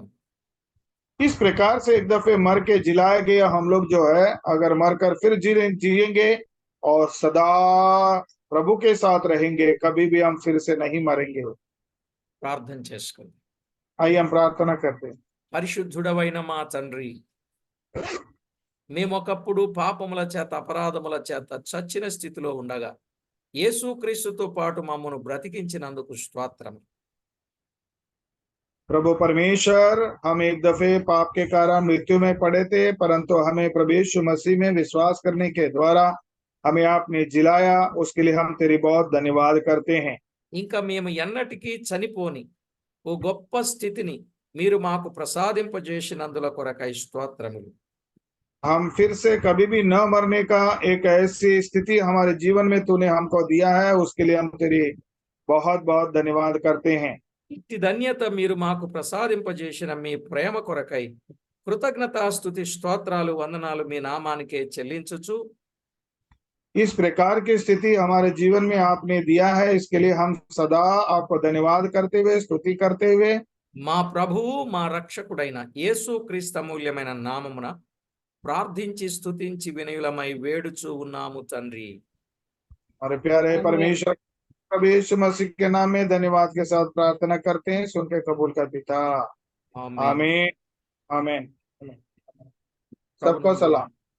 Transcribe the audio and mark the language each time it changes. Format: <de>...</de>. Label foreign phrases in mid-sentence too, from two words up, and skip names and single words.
<hi>इस प्रकार से एक दफे मर के जिलाए गए हम लोग जो है अगर मरकर फिर जिएंगे और सदा प्रभु के साथ रहेंगे, कभी भी हम फिर से नहीं मरेंगे।</hi> <te>ప్రార్థన చేసుకుందాం.</te> <hi>आइए हम प्रार्थना करते हैं।</hi> <te>పరిశుద్ధుడవైన మా తండ్రి, మేమొకప్పుడు పాపముల చేత అపరాధముల చేత చచ్చిన స్థితిలో ఉండగా యేసుక్రీస్తుతో పాటు మమ్మను బ్రతికించినందుకు స్తోత్రం.</te> <hi>प्रभु परमेश्वर, हम एक दफे पाप के कारण मृत्यु में पड़े थे, परंतु हमें प्रभु यीशु मसीह में विश्वास करने के द्वारा हमें आपने जिलाया, उसके लिए हम तेरी बहुत धन्यवाद करते हैं।</hi> <te>ఇంకా మేము ఎన్నటికీ చనిపోని ఓ గొప్ప స్థితిని మీరు మాకు ప్రసాదింపజేసినందుల కొరకై స్తోత్రములు.</te> <hi>हम फिर से कभी भी न मरने का एक ऐसी स्थिति हमारे जीवन में तूने हमको दिया है, उसके लिए हम तेरी बहुत बहुत धन्यवाद करते हैं।</hi> <te>ఇట్టి ధన్యత మీరు మాకు ప్రసాదింపజేసిన మీ ప్రేమ కొరకై కృతజ్ఞతాస్తుతి స్తోత్రాలు వందనాలు మీ నామానికే చెల్లించుచు</te> <hi>इस प्रकार की स्थिति हमारे जीवन में आपने दिया है, इसके लिए हम सदा आपको धन्यवाद करते हुए स्तुति करते हुए</hi> <te>మా ప్రభువు మా రక్షకుడైన యేసుక్రీస్తు అమూల్యమైన నామమున ప్రార్థించి స్తుతించి వినయులమై వేడుచు ఉన్నాము తండ్రి.</te> <hi>हमारे प्यारे परमेश्वर प्रभु यीशु मसीह के नाम में धन्यवाद के साथ प्रार्थना करते हैं, सुन के कबूल कर पिता। आमीन। आमीन आमीन। सबको कबूल। सलाम।</hi>